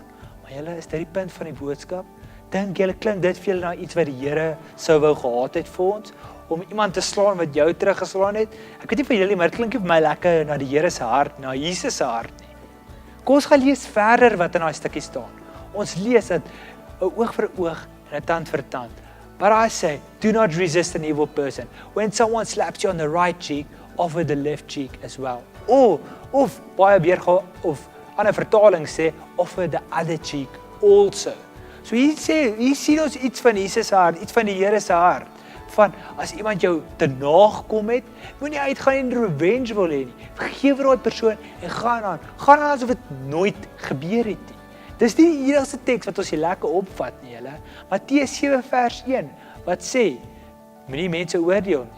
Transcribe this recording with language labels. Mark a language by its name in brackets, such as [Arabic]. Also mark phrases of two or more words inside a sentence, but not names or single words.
[Afrikaans] Maar julle, is dit die punt van die boodskap? Dink julle klink dit vir julle na iets wat die Here sou wou gehad het vir ons? Om iemand te slaan wat jou teruggeslaan het? Ek weet nie vir julle, maar dit klink nie vir my lekker na die Here se hart, na Jesus se hart nie. Kom ons gaan lees verder wat in daai stukkie staan. Ons lees dat 'n oog vir 'n oog en 'n tand vir 'n tand. [English] But I say, do not resist an evil person. When someone slaps you on the right cheek, offer the left cheek as well. [Afrikaans] Of baie weergawe of ander vertaling sê, [English] offer the other cheek also. [Afrikaans] So hier sien ons iets van Jesus se hart, iets van die Here se hart. Van as iemand jou te nagekom het, moenie uitgaan en revenge wil hê nie. Vergewe daai persoon en gaan aan asof dit nooit gebeur het nie. Dis nie die enigste teks wat ons hier lekker opvat nie, julle. Matteus 7:1 wat sê, moenie mense oordeel nie.